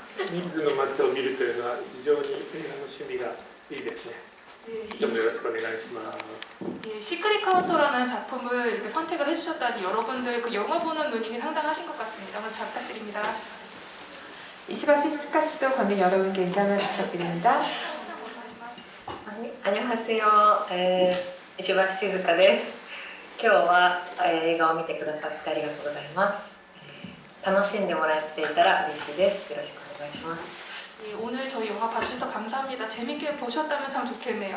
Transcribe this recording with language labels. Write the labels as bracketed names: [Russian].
[Japanese] 人数の街を見るというのは非常に趣味がいいですね。どうもよろしくお願いします。 [Korean] 시크릿 카운터라는 작품을 이렇게 선택을 해주셨다니 여러분들 그 영화 보는 눈이 상당하신 것 같습니다. 오늘 잘 부탁드립니다. 이시바시스카 씨도 관객 여러분께 인사 한 말씀 부탁드립니다. 안녕하세요. [Japanese] 石橋静香です。今日は映画を見てくださってありがとうございます。楽しんでもらえていたら嬉しいです。よろしくお願いします。 [Korean] 오늘 저희 영화 봐주셔서 감사합니다. 재밌게 보셨다면 참 좋겠네요.